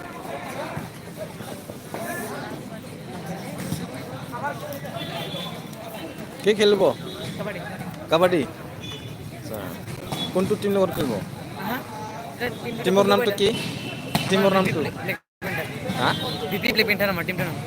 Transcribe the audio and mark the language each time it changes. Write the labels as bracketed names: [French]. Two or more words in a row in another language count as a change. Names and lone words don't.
[Assamese] কে খেলবো কাবাডি আচ্ছা কোনটো টিম লগত খেলবো টিমৰ নামটো কি টিমৰ নামটো হা বিপি ব্ল্যাক পেন্টার আমার টিমটার নাম